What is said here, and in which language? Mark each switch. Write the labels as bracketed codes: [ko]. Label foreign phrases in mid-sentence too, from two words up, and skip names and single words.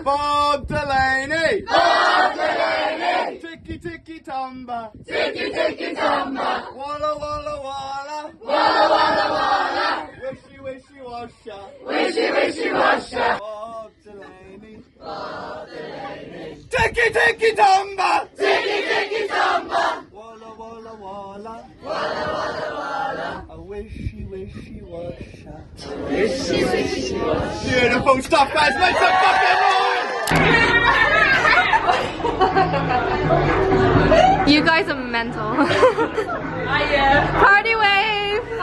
[en] Bob Delaney, Bob Delaney, ticky ticky tumba, ticky ticky tumba, walla walla walla, walla walla walla, wishy wishy washa, wishy wishy washa, Bob Delaney, Bob Delaney, ticky ticky tumba, ticky ticky tumba, walla walla walla, walla walla walla, a wishy wishy washa, wishy wishy washa. Beautiful stuff, guys. Make some fucking noise! You guys are mental. Party wave!